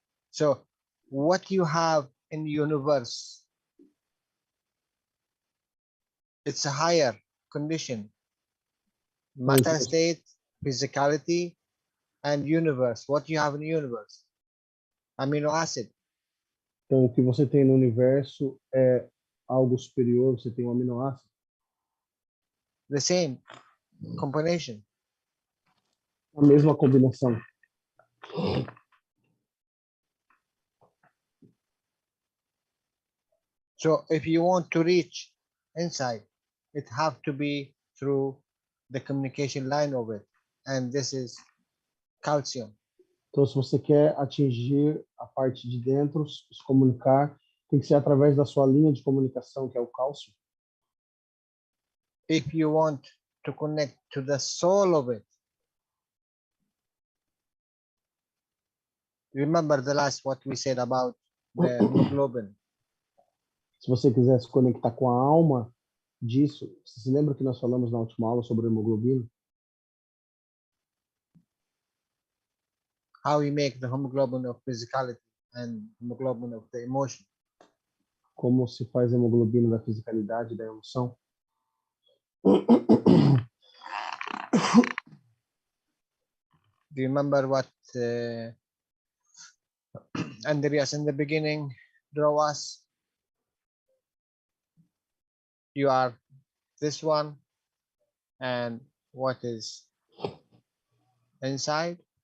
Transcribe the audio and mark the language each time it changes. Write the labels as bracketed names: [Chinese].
[English] So what you have in the universe, it's a higher condition. Matter state, physicality, and universe. What you have in the universe? Amino acid. [Portuguese] Então, o que você tem no universo é algo superior, você tem um aminoácido. [English] The same combination. [Portuguese] A mesma combinação. [English] So if you want to reach inside, it have to be through the communication line of it. And this is calcium. [Portuguese] Então, se você quer atingir a parte de dentro, se comunicar, tem que ser através da sua linha de comunicação, que é o cálcio. [English] If you want to connect to the soul of it, remember the last what we said about the hemoglobin. [Portuguese] Se você quiser se conectar com a alma disso, você se lembra que nós falamos na última aula sobre a hemoglobina? [English] How we make the hemoglobin of physicality and hemoglobin of the emotion. [Portuguese] Como se faz a hemoglobina da fisicalidade e da emoção? [English] Do you remember what Andreas in the beginning drew us? You are this one, and what is inside?